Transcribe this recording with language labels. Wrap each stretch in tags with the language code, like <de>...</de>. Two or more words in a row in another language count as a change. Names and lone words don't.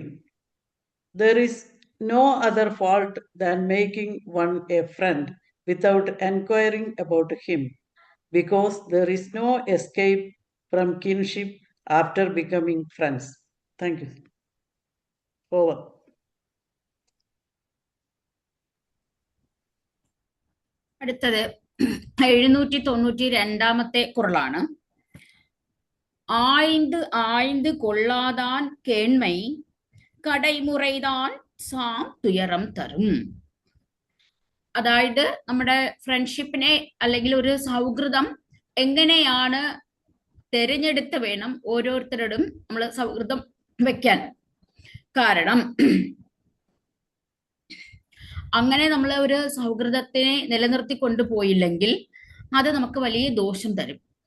<en>There is no other fault than making one a friend without inquiring about him, because there is no escape from kinship after becoming friends. Thank you. Over.</en> <ml>അടുത്തത് 792 കുറളാണ്.</ml> <ta>ஆய்ந்து ஆய்ந்து கொள்ளாதான் கேண்மை கடைமுறைதான் சாம் துயரம் தரும்.</ta> <ml>അതായത് നമ്മുടെ ഫ്രണ്ട്ഷിപ്പിനെ അല്ലെങ്കിൽ ഒരു സൗഹൃദം എങ്ങനെയാണ് തിരഞ്ഞെടുത്ത് വേണം ഓരോരുത്തരോടും നമ്മൾ സൗഹൃദം വെക്കാൻ. കാരണം അങ്ങനെ നമ്മൾ ഒരു സൗഹൃദത്തിനെ നിലനിർത്തി കൊണ്ടുപോയില്ലെങ്കിൽ അത് നമുക്ക് വലിയ ദോഷം തരും.</ml>